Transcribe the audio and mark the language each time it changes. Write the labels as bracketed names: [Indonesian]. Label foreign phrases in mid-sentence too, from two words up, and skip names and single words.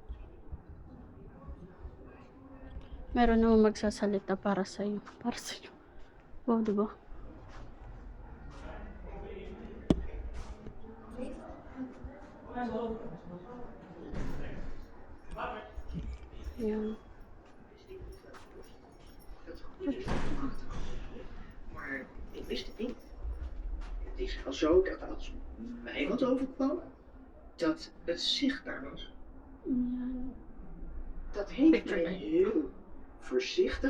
[Filipino] Meron naman magsasalita para sa'yo. Para sa'yo. Wow, di ba? Ayan. [Dutch] Maar ik wist het niet. Het is wel zo dat als mij wat overkwam, dat het zichtbaar was. [Filipino] Ayan. [Dutch] Dat heeft mij heel voorzichtig.